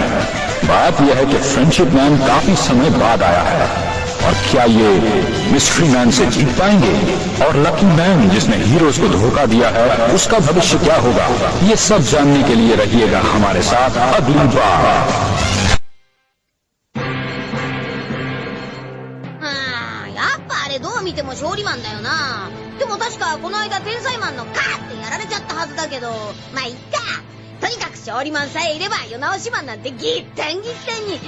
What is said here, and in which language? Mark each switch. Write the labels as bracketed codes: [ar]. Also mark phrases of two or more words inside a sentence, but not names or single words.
[hi] बात यह है कि फ्रेंडशिप मैन काफी समय बाद आया है, और क्या ये मिस्ट्री मैन से जीत पाएंगे? और लकी मैन जिसने हीरोज को धोखा दिया है उसका भविष्य क्या होगा? ये सब जानने के लिए रहिएगा हमारे साथ अगली बार। [ja] どう見ても勝利マンだよな。でも確かこの間天才マンのカーってやられちゃったはずだけど、まあいっか。とにかく勝利マンさえいれば世直しマンなんてぎったんぎったんに。